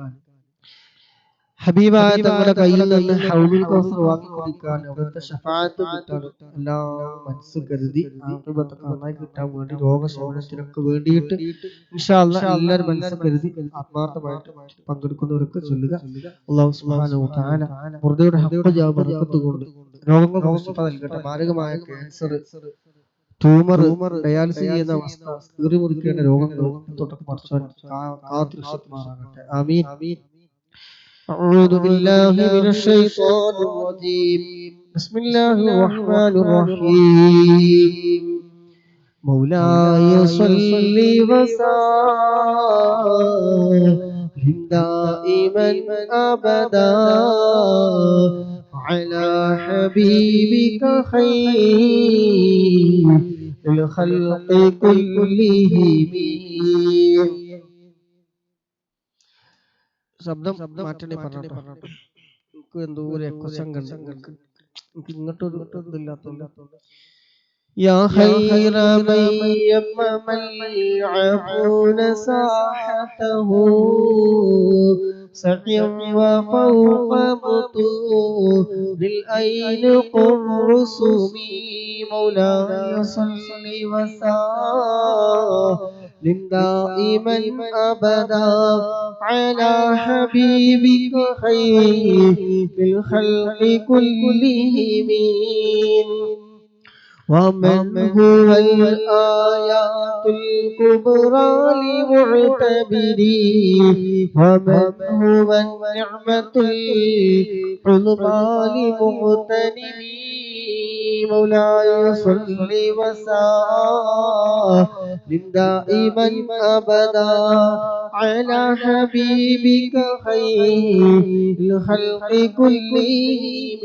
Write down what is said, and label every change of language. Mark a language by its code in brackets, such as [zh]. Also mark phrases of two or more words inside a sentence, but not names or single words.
[ml] ഹബീബായ തങ്ങളുടെ കയ്യിൽ നിന്ന് ഹൗലുൽ കൗസർ വാങ്ങി കുടിക്കാൻ അവിടുത്തെ ശഫാഅത്ത് കിട്ടാൻ എല്ലാം മനസ്സ് കരുതി ആഖിബത്ത് നന്നായി കിട്ടാൻ വേണ്ടി രോഗശമനത്തിനൊക്കെ വേണ്ടിയിട്ട് [ar] إن شاء الله [ml] എല്ലാവരും മനസ്സ് കരുതി ആത്മാർത്ഥമായിട്ട് പങ്കെടുക്കുന്നവർക്ക് ചൊല്ലുക. [ar] الله سبحانه وتعالى [ml] മുർദയുടെ ഹഖ് ജാ ബറകത്ത് കൊണ്ട് രോഗങ്ങൾക്ക് ശിഫ നൽകട്ടെ. മാരകമായ ക്യാൻസർ, ട്യൂമർ, ഡയാലിസിസ് ചെയ്യുന്ന അവസ്ഥ, കീറി മുറിക്കേണ്ട രോഗങ്ങൾ തൊട്ടൊക്കെ പടച്ചോൻ കാത്തുരക്ഷിക്കുമാറാകട്ടെ. ആമീൻ. [ar] أعوذ بالله من الشيطان الرجيم. بسم الله الرحمن الرحيم. مولاي صل وسلم دائما أبدا على حبيبك خير الخلق كلهم. [ml] ശബ്ദം മാറ്റണേ പറഞ്ഞോട്ടോ. എനിക്ക് എന്തോ ഒരു എക്കോസം കണ്ട് എനിക്ക് ഇങ്ങോട്ടൊരു ഇതില്ലാത്തോണ്ട്. [ar] يا خير من يمم العافون ساحته سعيا وفوق متون الأينق الرسم مولاي صل وسلم دائما أبدا على حبيبك خير الخلق كلهم. ومن هو الآيات الكبرى لمعتبري ومن هو النعمة العظمى لمغتنمي مولاي صل وسلم دائما أبدا على حبيبك خير الخلق كلهم.